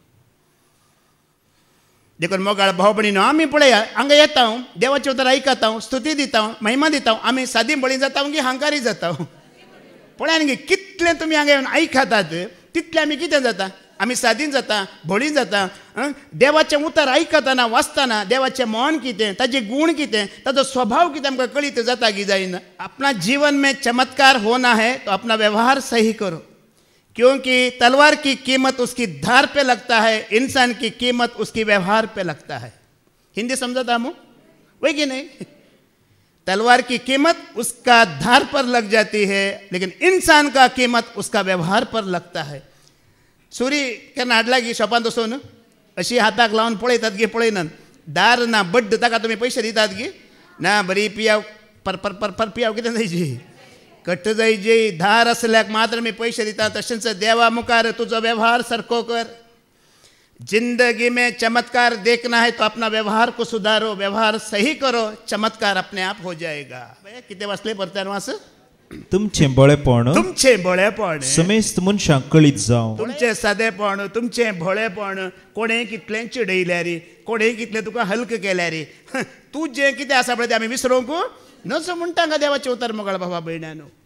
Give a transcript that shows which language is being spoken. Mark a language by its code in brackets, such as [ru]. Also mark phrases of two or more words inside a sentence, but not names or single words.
[kok] देखून मोगाळ भाव भयणीनो, आमी पळया हांगा येता, देवाचें उतर आयकता, स्तुती दिता, महिमा दिता, आमी सादी बळी जाता की हांकारी जाता. पळया न्ही कितलें तुमी हांगा येवन आयकतात तितलें आमी कितें जाता, आमी सादीन जाता, भोळी जाता. देवाचें उतर आयकतना वाचतना देवाचें मन कितें, ताजे गुण कितें, ताजो स्वभाव कितें आमकां कळीत जाता की जायना. [hi] अपना जीवन में चमत्कार होना है तो अपना व्यवहार सही करो, क्योंकि तलवार की कीमत उसकी धार पे लगता है, इंसान की कीमत उसकी व्यवहार पे लगता है. हिंदी समझता हम वही कि नहीं? तलवार की कीमत उसका धार पर लग जाती है, लेकिन इंसान का कीमत उसका व्यवहार पर लगता है. [kok] सुरी केन्ना हाडला की शॉपान वचून अशी हाताक लावन पळयतात की पळयनात, दार ना बड्ड ताका तुमी पयशे दितात की ना, बरी पियाव पर पर पर पर पियाव कितें जायची, कट्ट जायची, धार असल्याक मात्र मी पैसे दिता. तशेंच देवा मुखार तुझो व्यवहार सरको कर. [hi] जिंदगी में चमत्कार देखना है तो अपना व्यवहार को सुधारो, व्यवहार सही करो, चमत्कार अपने आप हो जाएगा. [kok] किती वाचले परत्यान वास, तुमचें बळेपण तुमचें भोळेपण समेस्त मनशांक कळीत जावं, तुमचें सादेपण, तुमचें भोळेपण, कोणें कितलें चिडयल्यार, कोणें कितलें तुका हल्क केल्यार, तूं जें कितें आसा पळय तें आमी विसरूंक नसो म्हणटा हांगा देवाचें उतर मोगाळ भावा भयणानो.